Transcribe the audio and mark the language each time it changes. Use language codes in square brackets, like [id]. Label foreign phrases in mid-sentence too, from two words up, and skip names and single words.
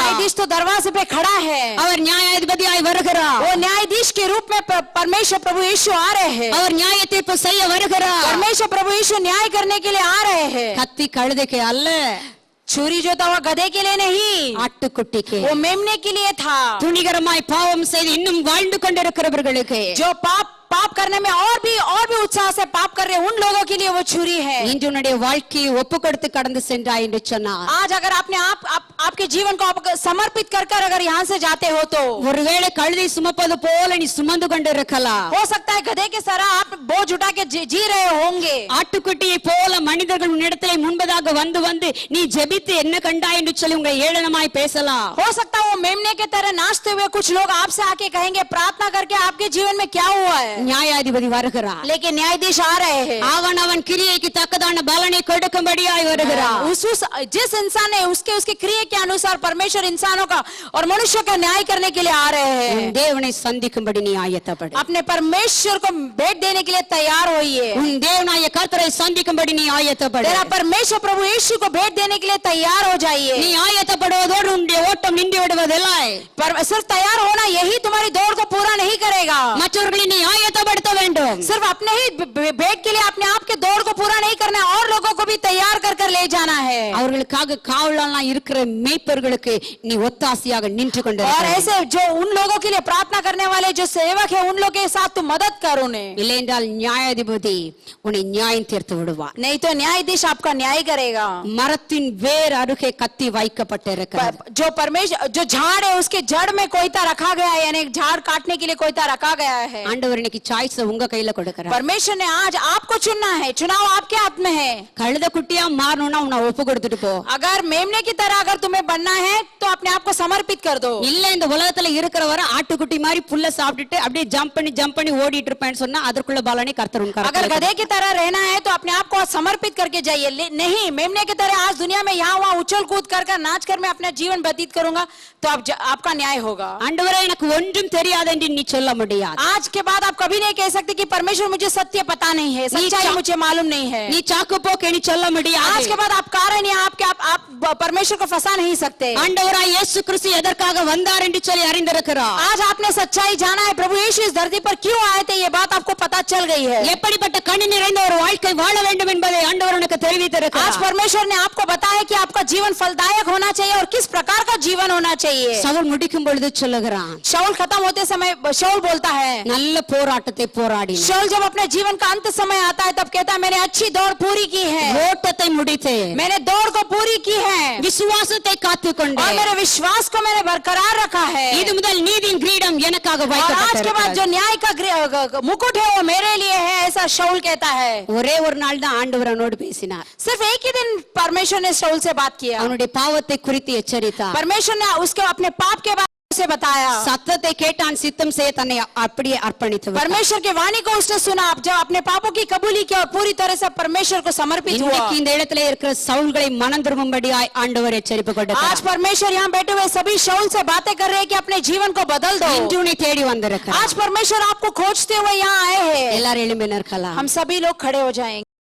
[hi] न्यायाधीश तो दरवाजे पे खड़ा है, [ta] அவர் நியாயாதிபதியாய் வருகிறார். [hi] वो न्यायाधीश के रूप में परमेश्वर प्रभु यीशु आ रहे हैं। [ta] அவர் நியாய தீர்ப்பு செய்ய வருகிறார். [hi] परमेश्वर प्रभु यीशु न्याय करने के लिए आ रहे हैं। [ta] கத்தி கழுதைக்கு அல்ல, [hi] छुरी जो था वो गधे के लिए नहीं, [ta] ஆட்டுக்குட்டிக்கு. [hi] वो मेमने के लिए था। [ta] துணிகரமாய் பாவம் செய்து இன்னும் வாழ்ந்து கொண்டிருக்கிறவர்களுக்கு, [hi] जो पाप करने में और भी उत्साह से पाप कर रहे उन लोगों के लिए वो छुरी है। [ta] இன்று உன்னுடைய வாழ்க்கையை ஒப்பு கொடுத்து கடந்து சென்றாய் என்று சொன்னார். [hi] आज अगर आपने आपके जीवन को आप समर्पित कर अगर यहाँ से जाते हो तो [ta] ஒருவேளை கழுதை சுமப்பது போல நீ சுமந்து கொண்டிருக்கலாம். [hi] हो सकता है गधे के तरह आप बोझ उठा के जी रहे होंगे। [ta] ஆட்டுக்குட்டியை போல மனிதர்கள் உன்னிடத்திலே முன்பதாக வந்து வந்து நீ ஜெபித்து என்ன கண்டாய் என்று சொல்லி உங்களை ஏளனமாய் பேசலாம். [hi] हो सकता है वो मेमने के तरह नाचते हुए कुछ लोग आपसे आके कहेंगे प्रार्थना करके आपके जीवन में क्या हुआ है। [ta] நியாயாதிபதி வருகிறார், [hi] लेकिन न्यायाधीश आ रहे हैं। [ta] அவன் அவன் கிரியைக்கு தக்கதான பலனை கொடுக்கும்படியாய் வருகிறார். [hi] जिस इंसान ने उसके क्रिया के अनुसार परमेश्वर इंसानों का और मनुष्य का न्याय करने के लिए आ रहे हैं। [ta] உன் தேவனை சந்திக்கும்படி நீ ஆயத்தப்படு. [hi] अपने परमेश्वर को भेंट देने के लिए तैयार होइए। [ta] உன் தேவனாய கர்த்தரை சந்திக்கும்படி நீ ஆயத்தப்படு. [hi] तेरा परमेश्वर प्रभु यीशु को भेंट देने के लिए तैयार हो जाइए। [ta] நீ ஆயத்தப்படுவதோடு உன்னுடைய ஓட்டம் நின்று விடுவதில்லை. [hi] सिर्फ तैयार होना यही तुम्हारी दौड़ को पूरा नहीं करेगा। [ta] மற்றவர்களை நீ ஆயத்தப்படுத்த வேண்டும். [hi] सिर्फ अपने ही भेंट के लिए अपने आप के दौड़ को पूरा नहीं करना है, और लोगों को भी तैयार कर ले जाना है। [ta] அவர்களுக்காக காவலாளனா இருக்கிற மேய்ப்பர்களுக்கு நீ ஒத்தாசையாக நின்று और கொண்டிருக்கிறாய். [hi] ऐसे जो उन लोगों के लिए प्रार्थना करने वाले जो सेवक है उन लोगों के साथ तू मदद कर उन्हें। [ta] இல்லையென்றால் நியாயாதிபதி உன்னை நியாயம் தீர்த்து விடுவார். [hi] नहीं तो न्यायाधीश आपका न्याय करेगा। [ta] மரத்தின் வேர் அருகே கத்தி வைக்கப்பட்டிருக்கிறது. [hi] जो परमेश्वर जो झाड़ है उसके जड़ में कोयता रखा गया है, यानी झाड़ काटने के लिए कोयता रखा गया है। [ta] ஆண்டவர் இன்னைக்கு சாய்ஸ் உங்க கையில கொடுக்கிறார். [hi] परमेश्वर ने आज आपको चुनना है, चुनाव आपके हाथ में है। [ta] கழுத குட்டியா மாறணும்னா உன்னை ஒப்பு கொடுத்துட்டு போ. [hi] अगर मेमने की तरह अगर तुम्हें बनना है तो अपने आप को समर्पित कर दो। [ta] இல்ல இந்த உலகத்துல இருக்கிற வரை ஆட்டுக்குட்டி மாதிரி புல்ல சாப்பிட்டுட்டு அப்படியே ஜம்ப் பண்ணி ஓடிட்டு இருப்பேன்னு சொன்னா அதற்குள்ள பலனை கர்த்தர் உன் अगर கரத்துல [hi] गधे की तरह रहना है तो अपने आप को समर्पित करके जाइए। नहीं, मेमने की तरह आज दुनिया में यहाँ वहाँ उछल कूद कर नाच कर मैं अपना जीवन व्यतीत करूंगा तो आपका न्याय होगा। [ta] ஆண்டவரே எனக்கு ஒன்றும் தெரியாது என்று நீ சொல்ல முடியாது. [hi] आज के बाद आप कभी नहीं कह सकते कि परमेश्वर मुझे सत्य पता नहीं है, सच्चाई मुझे मालूम नहीं है। [ta] நீ சாக்கு போக்கு நீ சொல்ல முடியாது. [hi] आज के बाद आप कारण या आप परमेश्वर को फंसा नहीं सकते। [ta] ஆண்டவராய் இயேசு கிறிஸ்து எதற்காக வந்தார் என்று சொல்லி அறிந்திருக்கிறார். [hi] आज आपने सच्चाई जाना है, प्रभु यीशु इस धरती पर क्यों आए थे ये बात आपको पता चल गई है। [ta] எப்படிப்பட்ட கனி நிறைந்த ஒரு வாழ்க்கை வாழ வேண்டும் என்பதை ஆண்டவர் உனக்கு தெரிவித்திருக்கிறார். [hi] आज परमेश्वर ने आपको बताया कि आपका जीवन फलदायक होना चाहिए और किस प्रकार का जीवन होना चाहिए। [ta] சவுல் முடிக்கும் பொழுது சொல்லுகிறான், [hi] शाऊल खत्म होते समय शाऊल बोलता है, [ta] நல்ல போராட்டத்தை போராடினேன், [hi] शाऊल जब अपने जीवन का अंत समय आता है तब कहता है मैंने अच्छी दौड़ पूरी की है, [ta] ஓட்டத்தை முடித்தேன், [hi] मैंने दौड़ को पूरी की है [ta] விசுவாசத்தை और காத்துக்கொண்டேன், [hi] मेरे विश्वास को मैंने बरकरार रखा है। [ta] இது முதல் நீதியின் கிரீடம் எனக்காக [hi] और आज के बाद [ta] வைக்கப்பட்டிருக்கிறது. [hi] जो न्याय का मुकुट है वो मेरे लिए है, ऐसा शाऊल कहता है। [ta] ஒரே ஒரு நாள் தான் ஆண்டவர் அவனோடு பேசினார். [hi] सिर्फ एक ही दिन परमेश्वर ने शाऊल से बात किया। [ta] அவனுடைய பாவத்தை குறித்து எச்சரித்தார். [hi] परमेश्वर ने उसके अपने पाप के बारे में उसे बताया। [ta] சத்தத்தை கேட்டான், சித்தம் செய்ய தன்னை அப்படியே அர்ப்பணித்து விட்டான். [hi] परमेश्वर के वाणी को उसने सुना, जब अपने पापों की कबूली की और पूरी तरह से परमेश्वर को समर्पित हुआ। [ta] இன்னைக்கு இந்த இடத்துல இருக்கிற சவுல்களை மனம் திரும்பும்படியாய் ஆண்டவர் எச்சரிப்பு आज கொடுக்கிறார். [hi] परमेश्वर यहाँ बैठे हुए सभी शाऊल से बातें कर रहे हैं कि अपने जीवन को बदल दो। [ta] இன்று உன்னை தேடி வந்திருக்கிறார். [hi] आज परमेश्वर आपको खोजते हुए यहाँ आए हैं। [ta] எல்லாரும் எழும்பி நிற்கலாம். [hi] हम सभी लोग खड़े हो जाएंगे।